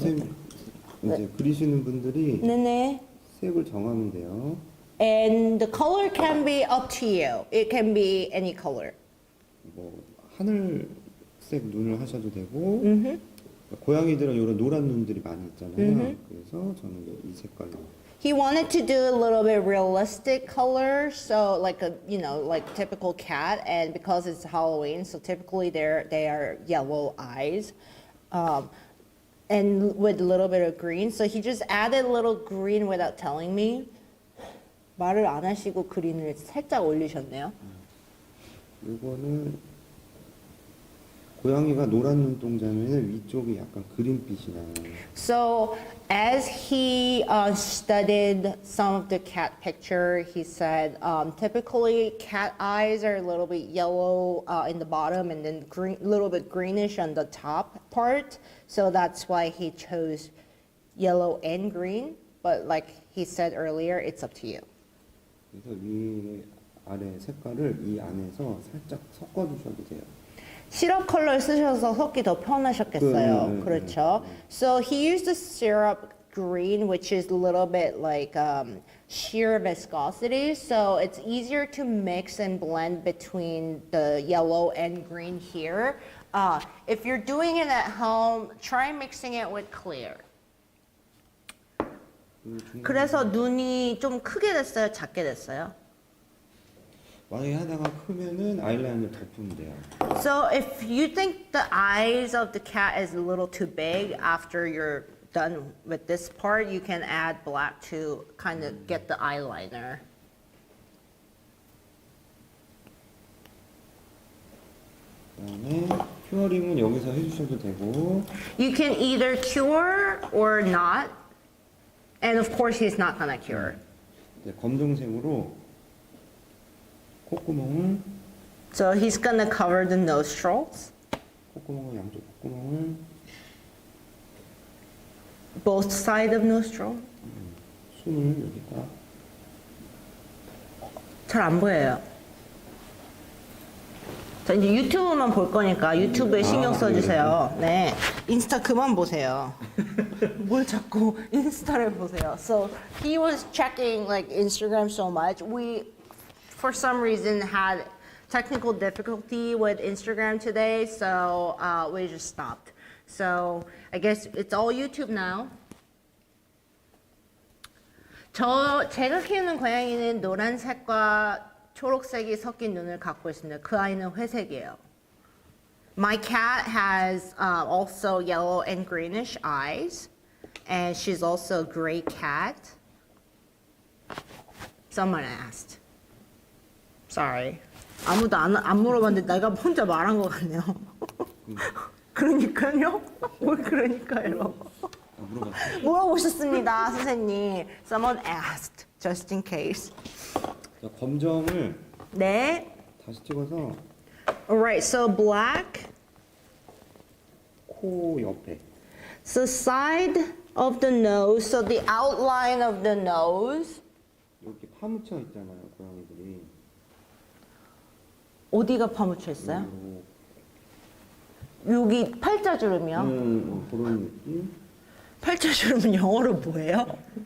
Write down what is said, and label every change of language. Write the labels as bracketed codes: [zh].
[ko] 선생님 이제 그리시는 분들이 네네. 색을 정하면 돼요. [en] And the color can be up to you. It can be any color. [ko] 뭐 하늘색 눈을 하셔도 되고 고양이들은 이런 노란 눈들이 많이 있잖아요. 그래서 저는 이 색깔로. [en] He wanted to do a little bit realistic color, so like a like typical cat, and because it's Halloween, so typically they are yellow eyes, and with a little bit of green. So he just added a little green without telling me. [ko] 말을 안 하시고 그린을 살짝 올리셨네요. 이거는 고양이가 노란 눈동자면 위쪽이 약간 그린빛이 나요. [en] So as he studied some of the cat picture, he said typically cat eyes are a little bit yellow in the bottom and then green, little bit greenish on the top part. So that's why he chose yellow and green. But like he said earlier, it's up to you. [ko] 그래서 위 아래 색깔을 이 안에서 살짝 섞어 주셔도 돼요. 시럽 컬러를 쓰셔서 섞기 더 편하셨겠어요. 그렇죠. [en] So he used the syrup green, which is a little bit like sheer viscosity. So it's easier to mix and blend between the yellow and green here. If you're doing it at home, try mixing it with clear. [ko] 그래서 눈이 좀 크게 됐어요? 작게 됐어요? 만약에 하다가 크면은 아이라인을 덮으면 돼요. [en] So if you think the eyes of the cat is a little too big after you're done with this part, you can add black to kind of get the eyeliner. [ko] 그다음에 큐어링은 여기서 해주셔도 되고. [en] You can either cure or not. And of course he's not gonna cure. [ko] 네, 검정색으로 콧구멍을. [en] So he's gonna cover the nostrils. [ko] 콧구멍을 양쪽 콧구멍을. [en] Both sides of nostril. [ko] 숨을 여기다. 잘 안 보여요. 자, 이제 유튜브만 볼 거니까 유튜브에 신경 써주세요. 네. 인스타 그만 보세요. 뭘 자꾸 인스타를 보세요. [en] So he was checking like Instagram so much. We, for some reason, had technical difficulty with Instagram today, so we just stopped. So I guess it's all YouTube now. [ko] 제가 키우는 고양이는 노란색과 초록색이 섞인 눈을 갖고 있습니다. 그 아이는 회색이에요. [en] My cat has also yellow and greenish eyes, and she's also a gray cat. Someone asked. Sorry. [ko] 아무도 안 물어봤는데 내가 혼자 말한 것 같네요. 그러니까요? 뭘 그러니까요? 물어보셨습니다, 선생님. [en] Someone asked, just in case. [ko] 자, 검정을 네. 다시 찍어서. [en] Alright, so black. [ko] 코 옆에. [en] So side of the nose, so the outline of the nose. [ko] 이렇게 파묻혀 있잖아요, 고양이들이. 어디가 파묻혀 있어요? 여기 팔자주름이요? 그런 느낌. 팔자주름은 영어로 뭐예요?